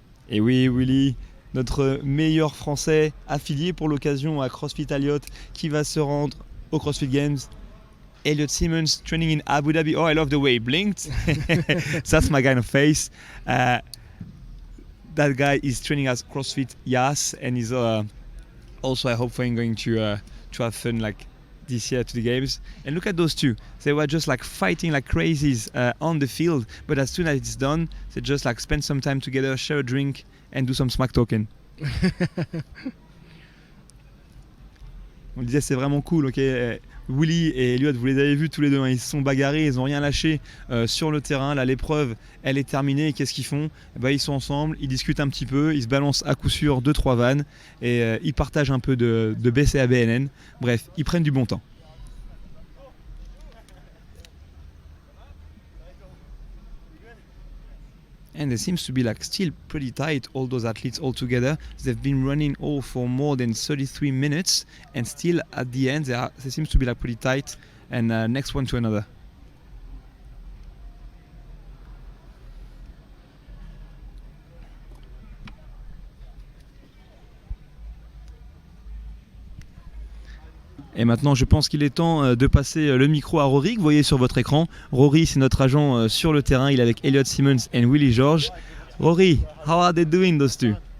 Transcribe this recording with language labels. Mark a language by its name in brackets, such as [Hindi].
[French] Et oui Willie, notre meilleur français affilié pour l'occasion à CrossFit Elliot qui va se rendre aux CrossFit Games. [English] Elliot Simmons training in Abu Dhabi. Oh, I love the way he blinked. That's my kind of face. That guy is training at CrossFit Yas, and he's also I hope going to have fun like this year to the games. And look at those two. They were just like fighting like crazies on the field, but as soon as it's done, they just like spend some time together, share a drink, and do some smack talking. [French] On le disait, c'est vraiment cool, ok. Willie et Elliot, vous les avez vus tous les deux, hein, ils se sont bagarrés, ils n'ont rien lâché sur le terrain. Là, l'épreuve, elle est terminée. Et qu'est-ce qu'ils font? Ils sont ensemble, ils discutent un petit peu, ils se balancent à coup sûr 2-3 vannes et ils partagent un peu de BCABNN. Bref, ils prennent du bon temps. [English] And it seems to be like still pretty tight, all those athletes all together. They've been running all for more than 33 minutes, and still at the end they seems to be like pretty tight. And next one to another. [French] Et maintenant, je pense qu'il est temps de passer le micro à Rory, que vous voyez sur votre écran. Rory, c'est notre agent sur le terrain. Il est avec Elliot Simmons et Willie George. [English] Rory, how are they doing, those two?